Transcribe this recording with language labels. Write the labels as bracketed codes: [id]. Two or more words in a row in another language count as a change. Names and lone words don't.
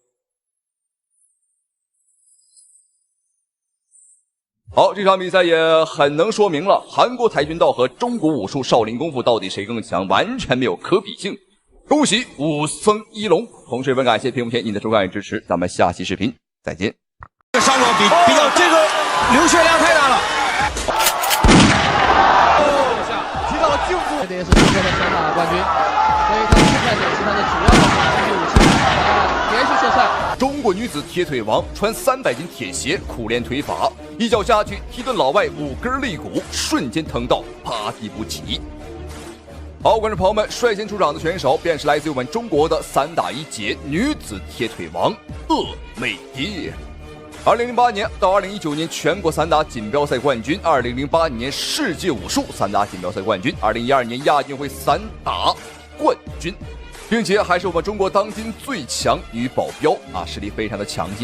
[zh] 好，這場比賽也很能說明了韓國跆拳道和中國武術少林功夫到底誰更強，完全沒有可比性。恭喜武僧一龍，同時也感謝屏幕前您的收看與支持，咱們下期視頻再見。這個傷亡比較這個流血量太大了。提到了進步，這也是中國的散打冠軍，所以他的現在也是他的主要的攻擊武器，連續射賽。中國女子鐵腿王穿300斤鐵鞋，苦練腿法，一腳下去踢頓老外5根肋骨，瞬間疼到爬地不起。好，觀眾朋友們，率先出場的選手便是來自於我們中國的散打一姐女子鐵腿王鄂美蝶。2008年到2019年全國散打錦標賽冠軍，2008年世界武術散打錦標賽冠軍，2012年亞運會散打冠軍，並且還是我們中國當今最強女保鏢啊，實力非常的強勁。